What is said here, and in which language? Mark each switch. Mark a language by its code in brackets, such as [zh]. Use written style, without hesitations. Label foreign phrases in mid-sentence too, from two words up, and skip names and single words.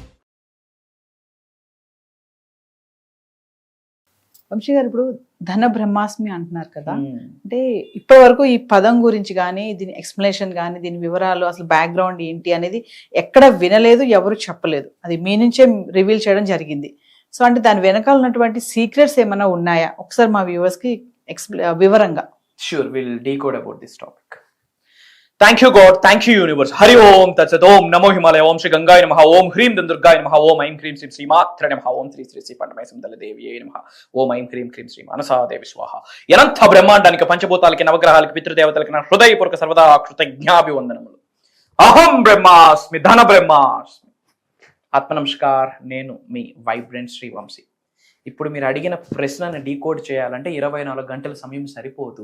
[te] వంశీ గారు, ఇప్పుడు ధన బ్రహ్మాస్మి అంటున్నారు కదా, అంటే ఇప్పటి వరకు ఈ పదం గురించి కానీ, దీని ఎక్స్ప్లెనేషన్ కానీ, దీని వివరాలు, అసలు బ్యాక్గ్రౌండ్ ఏంటి అనేది ఎక్కడ వినలేదు, ఎవరు చెప్పలేదు. అది మీ నుంచే రివీల్ చేయడం జరిగింది. సో అంటే దాని వెనకాల ఉన్నటువంటి సీక్రెట్స్ ఏమైనా ఉన్నాయా? ఒకసారి మా వ్యూవర్స్కి వివరంగా. [en] Sure, we'll decode about this topic. Thank you God, thank you universe. [sa] हरि ॐ तत् सत्, ॐ नमो हिमालय, ॐ श्री गङ्गाय नमः, ॐ ह्रीं दुर्गाय नमः, ॐ ऐं क्रीं सीं श्री मात्र नमः, ॐ श्री श्री श्री पण्डमय सम्दल देविये नमः, ॐ ऐं क्रीं क्रीं श्री मनसा देवी स्वाहा. [te] Yanantha బ్రహ్మాండానికి, పంచభూతాలకి, నవగ్రహాలకి, పితృదేవతలకి నా హృదయపూర్వక సర్వదా కృతజ్ఞాభివందనములు. [sa] అహం బ్రహ్మాస్మి, ధన బ్రహ్మాస్మి. [te] ఆత్మ నమస్కార్, నేను మీ వైబ్రెంట్ శ్రీ వంశీ. ఇప్పుడు మీరు అడిగిన ప్రశ్నను డీకోడ్ చేయాలంటే 24 గంటల సమయం సరిపోదు.